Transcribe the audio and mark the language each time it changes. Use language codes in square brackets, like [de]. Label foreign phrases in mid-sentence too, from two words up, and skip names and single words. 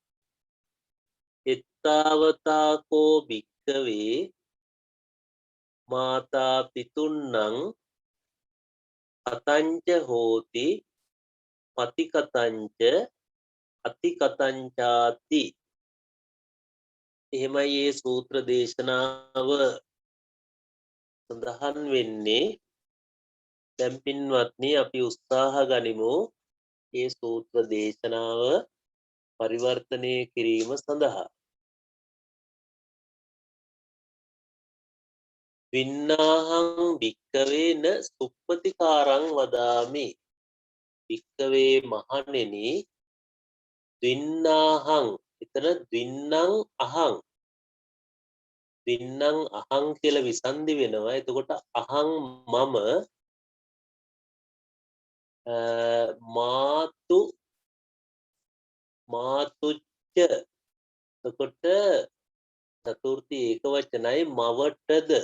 [pi] එත්තාවතාකෝ භික්කවේ මාතා පිතුන්නං කතංච හෝති පතිකතංච අතිකතංචාති. [si] එහෙමයි මේ සූත්‍ර දේශනාව සඳහන් වෙන්නේ. දැන් පින්වත්නි අපි උත්සාහ ගනිමු මේ සූත්‍ර දේශනාව පරිවර්තනය කිරීම සඳහා. [pi] වින්නාහං භික්කවේ න සුප්පතිකාරං වදාමි. [si] භික්කවේ මහණෙනි වින්නාහං එතන [pi] වින්නං අහං වින්නං අහං [si] කියලා විසන්දි වෙනවා. එතකොට අහං මම [pi] මාතු මාතුච්ච. [si] එතකොට චතුර්ථී ඒක වචනයි මවටද.